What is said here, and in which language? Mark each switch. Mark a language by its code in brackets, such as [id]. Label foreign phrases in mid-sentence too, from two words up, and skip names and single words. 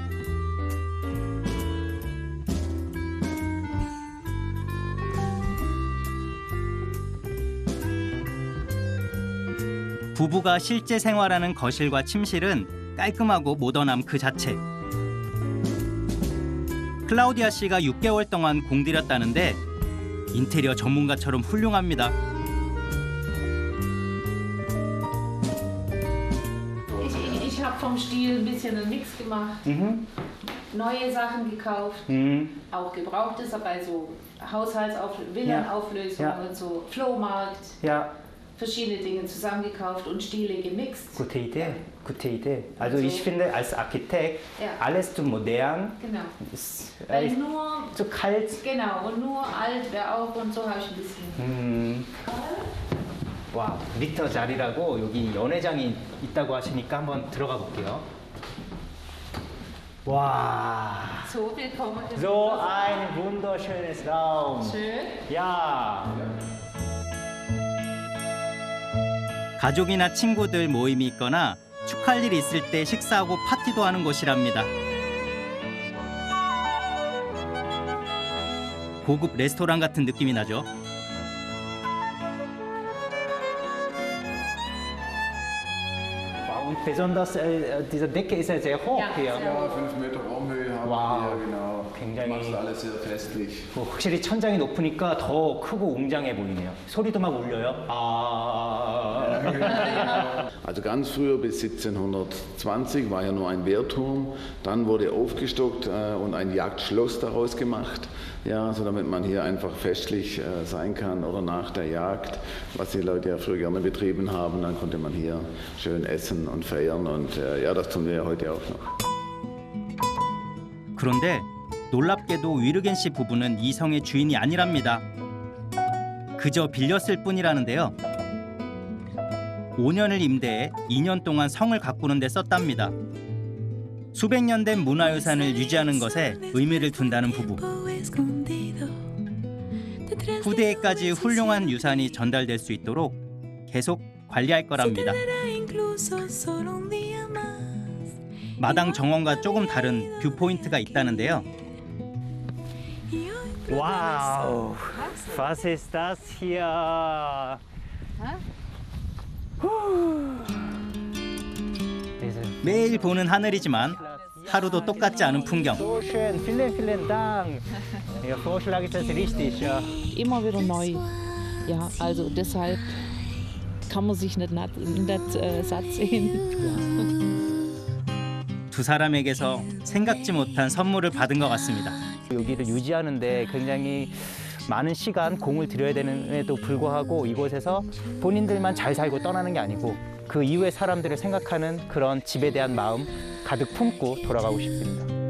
[ko] 부부가 실제 생활하는 거실과 침실은 깔끔하고 모던함 그 자체. 클라우디아 씨가 6개월 동안 공들였다는데 인테리어 전문가처럼 훌륭합니다. [de] Ich habe vom Stil ein bisschen einen Mix gemacht. Neue Sachen gekauft, auch gebrauchtes, aber also Villenauflösung und so, Flohmarkt. Verschiedene Dinge zusammengekauft und Stile gemixt. Gute Idee, gute Idee. Also ich finde als Architekt alles zu modern. Genau. Weil nur zu kalt. Genau, und nur alt wäre auch und so habe ich ein bisschen. [ko] 와, 리터 자리라고 여기 연회장이 있다고 하시니까 한번 들어가 볼게요. 와. [de] So, willkommen. So ein wunderschönes Raum. Schön. Ja. [ko] 가족이나 친구들 모임이 있거나 축하할 일이 있을 때 식사하고 파티도 하는 곳이랍니다. 고급 레스토랑 같은 느낌이 나죠. [de] Und besonders diese Decke ist ja sehr hoch hier. Ja, 5 Meter Raumhöhe haben wir hier, genau. [ko] 굉장히 [de] Macht alles sehr festlich. [ko] 확실히 천장이 높으니까 더 크고 웅장해 보이네요. 소리도 막 울려요. [de] Also ganz früher bis 1720 war ja nur ein Wehrturm, dann wurde aufgestockt und ein Jagdschloss daraus gemacht, ja, so damit man hier einfach festlich sein kann oder nach der Jagd, was die Leute ja früher gerne betrieben haben, dann konnte man hier schön essen und feiern und ja, das tun wir ja heute auch noch. [ko] 그런데 놀랍게도 위르겐 씨 부부는 이 성의 주인이 아니랍니다. 그저 빌렸을 뿐이라는데요. 5년을 임대해 2년 동안 성을 가꾸는 데 썼답니다. 수백 년 된 문화유산을 유지하는 것에 의미를 둔다는 부부. 후대에까지 훌륭한 유산이 전달될 수 있도록 계속 관리할 거랍니다. 마당 정원과 조금 다른 뷰포인트가 있다는데요. [de] Wow, was ist das hier? [ko] 매일 보는 하늘이지만 하루도 똑같지 않은 풍경. [de] So schön, vielen, vielen Dank. Ihr Vorschlag ist das richtig, ja. Immer wieder neu. Ja, also deshalb kann man sich nicht satt sehen. [ko] 두 사람에게서 생각지 못한 선물을 받은 것 같습니다. 여기를 유지하는데 굉장히 많은 시간, 공을 들여야 되는데도 불구하고 이곳에서 본인들만 잘 살고 떠나는 게 아니고 그 이후의 사람들을 생각하는 그런 집에 대한 마음 가득 품고 돌아가고 싶습니다.